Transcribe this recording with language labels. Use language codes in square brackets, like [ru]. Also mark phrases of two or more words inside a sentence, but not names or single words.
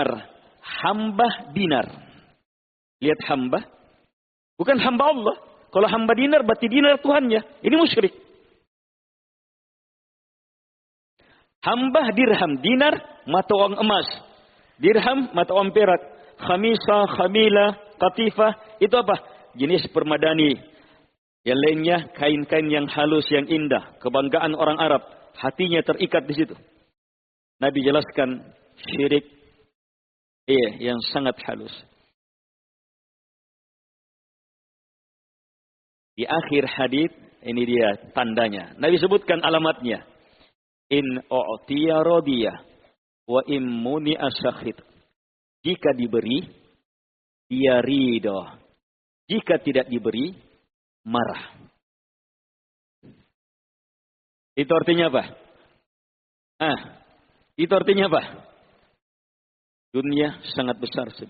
[id] Hamba dinar. Lihat hamba. Bukan hamba Allah. Kalau hamba dinar berarti dinar Tuhannya. Ini musyrik. Hamba dirham. Dinar mata uang emas. Dirham mata uang perak. [ar] خميصة خميلة قطيفة. [id] Itu apa? Jenis permadani. Yang lainnya kain-kain yang halus, yang indah. Kebanggaan orang Arab. Hatinya terikat di situ. Nabi jelaskan syirik yang sangat halus. Di akhir hadis ini dia tandanya. Nabi sebutkan alamatnya. [ar] إن أعطي رضي وإن منع سخط. [id] Jika diberi, dia ridho. Jika tidak diberi, marah. Itu artinya apa? Itu artinya apa? Dunia sangat besar sudah.